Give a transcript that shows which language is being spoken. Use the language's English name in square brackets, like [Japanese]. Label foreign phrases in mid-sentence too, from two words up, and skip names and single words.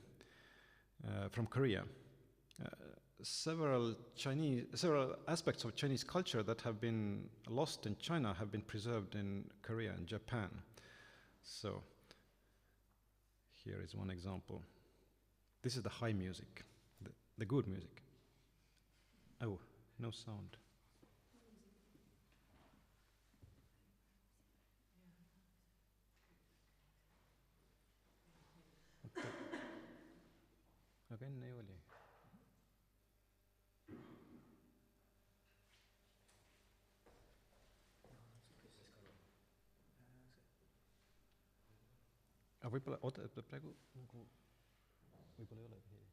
[English] Several aspects of Chinese culture that have been lost in China have been preserved in Korea and Japan. So here is one example. This is the high music, the good music. Oh, no sound. [Estonian] Aga enne ju oli. Aga võib-olla, oota, praegu nagu, võib-olla ei ole.